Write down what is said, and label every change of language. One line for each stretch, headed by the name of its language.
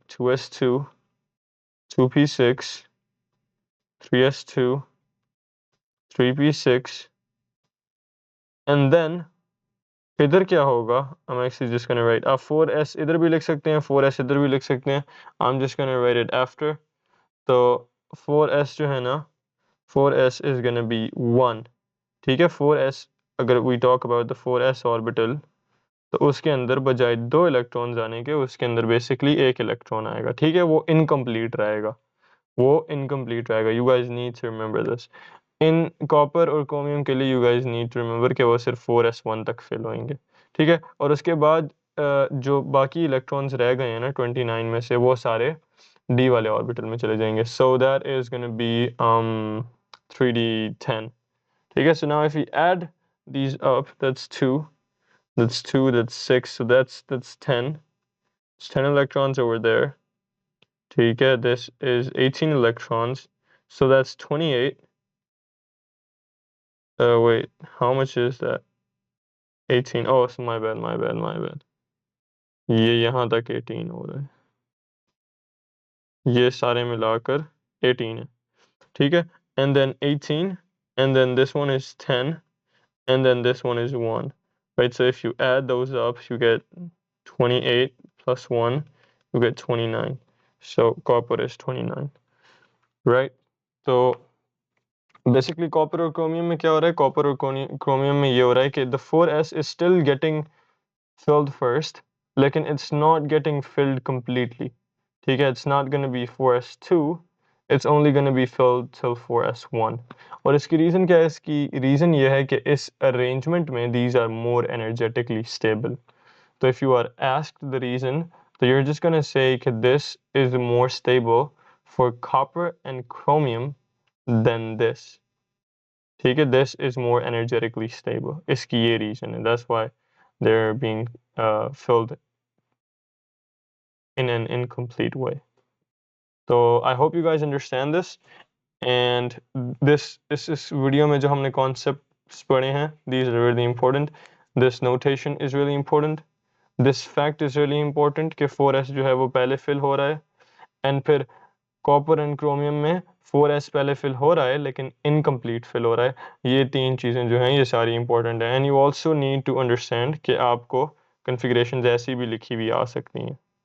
English: 2s2, 2p6, 3s2, 3p6, and then
Hindi: इधर क्या होगा?
English: I'm actually just gonna write
Hindi: 4s इधर भी लिख सकते हैं, 4s इधर भी लिख सकते हैं।
English: I'm just gonna write it after.
Hindi: तो 4s जो है ना,
English: 4s is gonna be 1,
Hindi: ठीक है। 4s, अगर
English: we talk about the 4s orbital,
Hindi: तो उसके अंदर बजाय दो इलेक्ट्रॉन्स आने के उसके अंदर बेसिकली एक इलेक्ट्रॉन आएगा, ठीक है। वो इनकम्प्लीट रहेगा,
English: You guys need to remember this.
Hindi: In copper और क्रोमियम के लिए
English: you guys need to remember
Hindi: कि वो सिर्फ 4s1 तक फिल होंगे, ठीक है। और उसके बाद जो बाकी इलेक्ट्रॉन्स रह गए हैं ना 29 में से, वो सारे डी वाले ऑर्बिटल में चले जाएंगे।
English: so that is gonna be 3d10,
Hindi: ठीक है।
English: So now if you add these up, that's 6, so that's 10. It's 10 electrons over there.
Hindi: ठीक है,
English: this is 18 electrons, so that's 28. Wait, how much is that? 18. Oh, so my bad.
Hindi: ये यहाँ तक 18 हो रहा है, ये सारे मिलाकर 18 है, ठीक है।
English: And then 18, and then this one is 10, and then this one is 1, right? So if you add those up, you get 28 plus 1, you get 29. So copper is 29, right? So
Hindi: basically copper और chromium में क्या हो रहा है, copper और chromium में ये हो रहा है कि
English: the 4s is still getting filled first, लेकिन it's not getting filled completely, ठीक है। It's not going to be 4s2, it's only going to be filled till 4s1।
Hindi: और इसकी रीज़न क्या है, इसकी रीज़न ये है कि इस अरेंजमेंट में
English: these are more energetically stable। तो if you are asked the reason, so you're just going to say that this is more stable for copper and chromium than this,
Hindi: ठीक है।
English: This is more energetically stable,
Hindi: इसकी ये
English: reason है, that's why they're being filled in an incomplete way. So I hope you guys understand this, and
Hindi: इस video में जो हमने concepts पढ़े हैं,
English: these are really important. This notation is really important. This fact is really important
Hindi: कि 4s जो है वो पहले fill हो रहा है, and फिर कॉपर एंड क्रोमियम में 4s पहले फिल हो रहा है लेकिन इनकम्प्लीट फिल हो रहा है। ये तीन चीज़ें जो हैं ये सारी इंपॉर्टेंट हैं,
English: and you also need to understand
Hindi: कि आपको कन्फिग्रेशन ऐसी भी लिखी हुई आ सकती हैं।